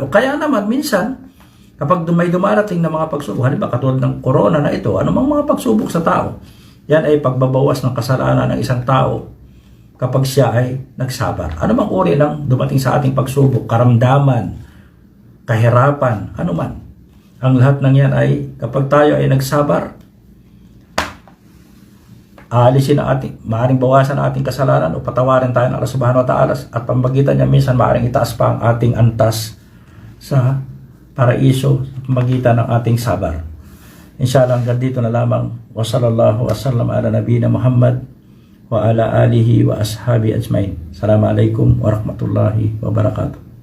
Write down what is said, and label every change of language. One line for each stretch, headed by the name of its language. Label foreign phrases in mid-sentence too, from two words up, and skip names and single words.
Filipino: O kaya naman minsan, kapag may dumarating na mga pagsubok, halimbawa katulad ng corona na ito, anumang mga pagsubok sa tao, yan ay pagbabawas ng kasalanan ng isang tao kapag siya ay nagsabar. Anumang uri ng dumating sa ating pagsubok, karamdaman, kahirapan, anuman. Ang lahat ng yan ay kapag tayo ay nagsabar, aalisin ang maaaring bawasan ang ating kasalanan o patawarin tayo ng Allah
Arabic: سبحانه وتعالى
Filipino: at pamamagitan niya minsan maaaring itaas pa ang ating antas sa paraiso sa pamamagitan ng ating sabar. Inshallah hanggang dito na lamang.
Arabic: وصلى الله وسلم على نبينا محمد وعلى آله وأصحابه أجمعين. السلام عليكم ورحمة الله وبركاته.